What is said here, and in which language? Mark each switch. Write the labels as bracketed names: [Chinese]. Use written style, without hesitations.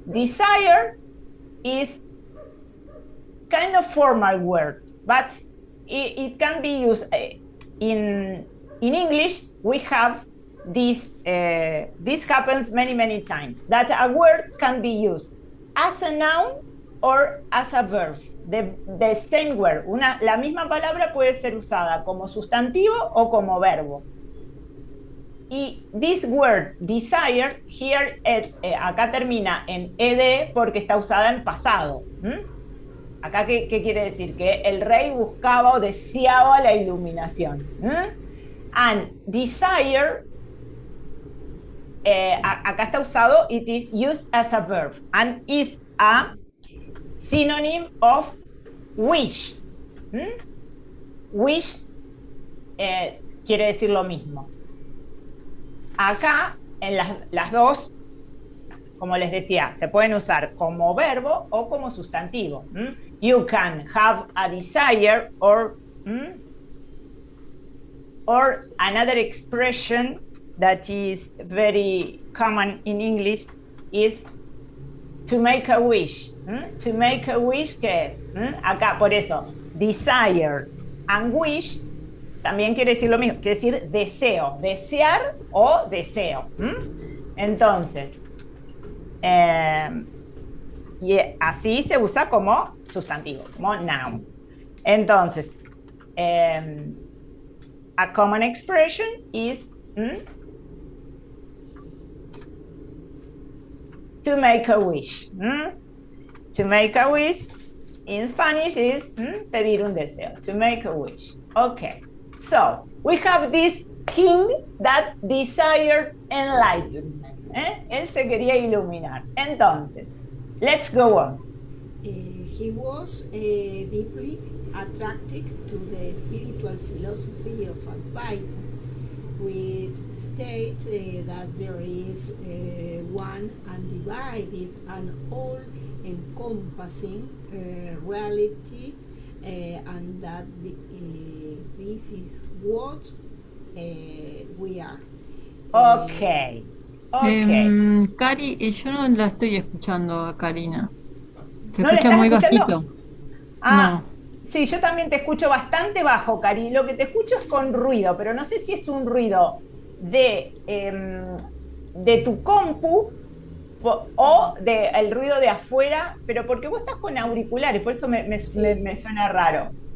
[English] Desire is kind of formal word, but it can be used in English. We have this. This happens many times. That a word can be used as a noun or as a verb. The same word. [Spanish] La misma palabra puede ser usada como sustantivo o como verbo. Y this word, desire, here, acá termina en ed porque está usada en pasado. Acá, ¿qué quiere decir? Que el rey buscaba o deseaba la iluminación. [English] And desire, [Spanish] acá está usado, [English] it is used as a verb, and is a synonym of wish. [Spanish] Wish quiere decir lo mismo. Acá, en las dos, como les decía, se pueden usar como verbo o como sustantivo. [English] You can have a desire, or another expression that is very common in English is to make a wish. To make a wish, [Spanish] ¿qué es? Acá, por eso, desire and wish también quiere decir lo mismo, quiere decir deseo, desear o deseo. Entonces, y así se usa como sustantivo, como noun. [English] Entonces, a common expression is to make a wish. To make a wish in Spanish is [Spanish] pedir un deseo, [English] to make a wish. Okay, so we have this king that desired enlightenment. [Spanish] Él se quería iluminar. Entonces, [English] let's go on. He was deeply attracted to the spiritual philosophy of Advaita, which states that there is one undivided and all-encompassing reality, and that this is what we are. Okay. Okay. [Spanish] Cari, yo no la estoy escuchando a Karina. Se ¿No la estás muy escuchando? bajito. Ah, No. sí, yo también te escucho bastante bajo, Cari. Lo que te escucho es con ruido, pero no sé si es un ruido de tu compu o del ruido de afuera, pero porque vos estás con auriculares, por eso me suena raro.